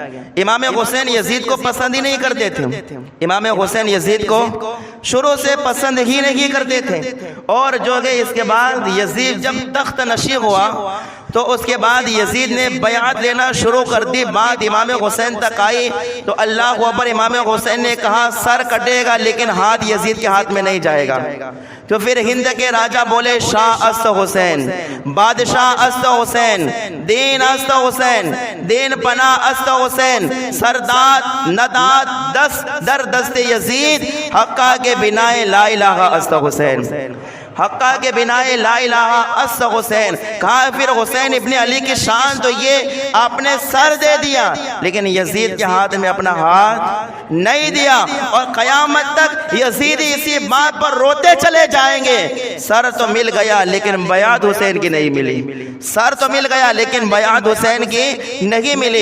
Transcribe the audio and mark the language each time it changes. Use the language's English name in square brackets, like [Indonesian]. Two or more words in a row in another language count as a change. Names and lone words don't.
[Urdu] امام حسین یزید کو پسند ہی نہیں کرتے تھے، امام حسین یزید کو شروع سے پسند ہی نہیں کرتے تھے، اور جو کہ اس کے بعد یزید جب تخت نشین ہوا تو اس کے بعد یزید نے بیعت لینا شروع کر دی، بات امام حسین تک آئی تو اللہ اکبر، امام حسین نے کہا سر کٹے گا لیکن ہاتھ یزید کے ہاتھ میں نہیں جائے گا۔ تو پھر ہند کے راجہ بولے [Persian] شاہ است حسین، بادشاہ است حسین، دین است حسین، دین پناہ است حسین، سرداد نداد دست در دست یزید، حقہ کے بنائے لا الہ است حسین۔ حقہ کے بنائے لا الہ اس حسین، [Urdu] کہا پھر حسین ابن علی کی شان تو یہ آپ نے سر دے دیا لیکن یزید کے ہاتھ میں اپنا ہاتھ نہیں دیا، اور قیامت تک یزید اسی بات پر روتے چلے جائیں گے، سر تو مل گیا لیکن بیعت حسین کی نہیں ملی، سر تو مل گیا لیکن بیعت حسین کی نہیں ملی۔